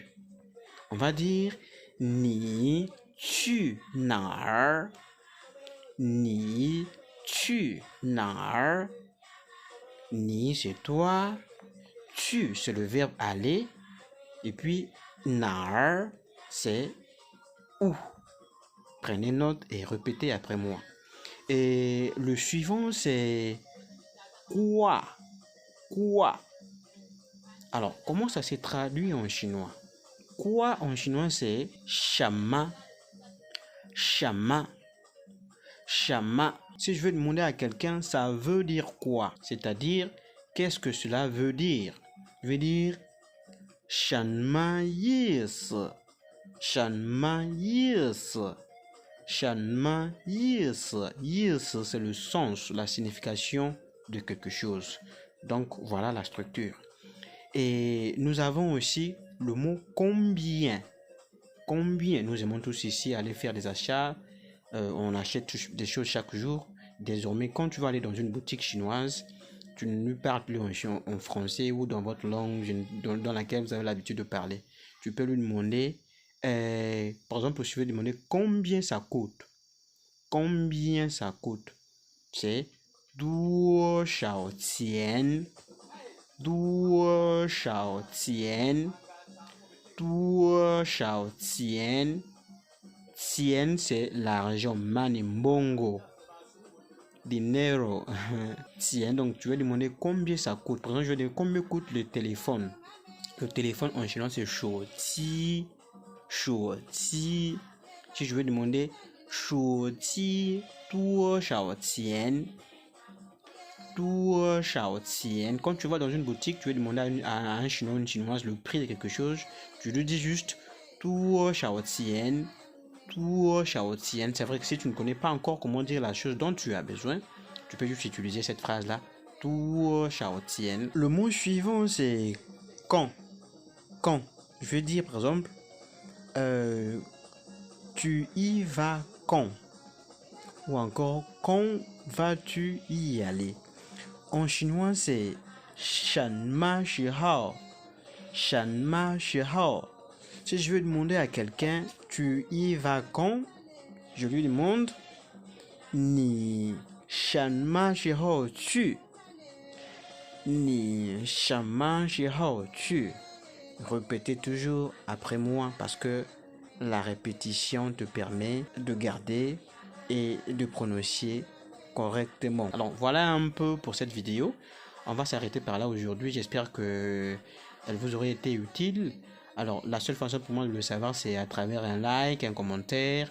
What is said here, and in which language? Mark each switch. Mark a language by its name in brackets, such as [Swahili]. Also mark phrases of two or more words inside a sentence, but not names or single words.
[French] On va dire [Chinese] 你去哪儿，你去, [French] 哪儿 ni c'est toi, tu c'est le verbe aller, et puis 哪儿 c'est où. Prenez note et répétez après moi. Et le suivant c'est quoi. Quoi. Alors, comment ça se traduit en chinois? Quoi en chinois c'est 什么. [Chinese] 什么. 什么. [French] Si je veux demander à quelqu'un, ça veut dire quoi? C'est-à-dire, qu'est-ce que cela veut dire? Je veux dire [Chinese] 什么意思? 什么意思? 什么意思? [French] 意思 c'est le sens, la signification de quelque chose. Donc voilà la structure. Et nous avons aussi le mot combien. Combien? Nous aimons tous ici aller faire des achats. On achète des choses chaque jour. Désormais, quand tu vas aller dans une boutique chinoise, tu ne parles plus en français ou dans votre langue dans laquelle vous avez l'habitude de parler. Tu peux lui demander, par exemple, si tu veux demander combien ça coûte. Combien ça coûte? C'est [Chinese] 多少钱? 多少钱? 多少钱? [French] Tien, c'est l'argent, money, mbongo, dinero. Tien, donc tu vas demander combien ça coûte. Par exemple, je vais dire combien coûte le téléphone. Le téléphone en chinois, c'est shouqi. Shouqi. Si je veux demander shouqi, [Chinese] 多少钱? 多少钱? [French] Quand tu vas dans une boutique, tu veux demander à un chinois ou une chinoise le prix de quelque chose, tu lui dis juste [Chinese] 多少钱? 多少钱? [French] C'est vrai que si tu ne connais pas encore comment dire la chose dont tu as besoin, tu peux juste utiliser cette phrase-là. [Chinese] 多少钱? [French] Le mot suivant, c'est quand. Quand. Je vais dire, par exemple, tu y vas quand? Ou encore, quand vas-tu y aller? En chinois, c'est [Chinese] 什么时候? 什么时候? [French] Si je veux demander à quelqu'un, tu y vas quand? Je lui demande, [Chinese] 你什么时候去? 你什么时候去? [French] Répétez toujours après moi parce que la répétition te permet de garder et de prononcer correctement. Alors voilà un peu pour cette vidéo. On va s'arrêter par là aujourd'hui. J'espère que elle vous aurait été utile. Alors la seule façon pour moi de le savoir, c'est à travers un like, un commentaire.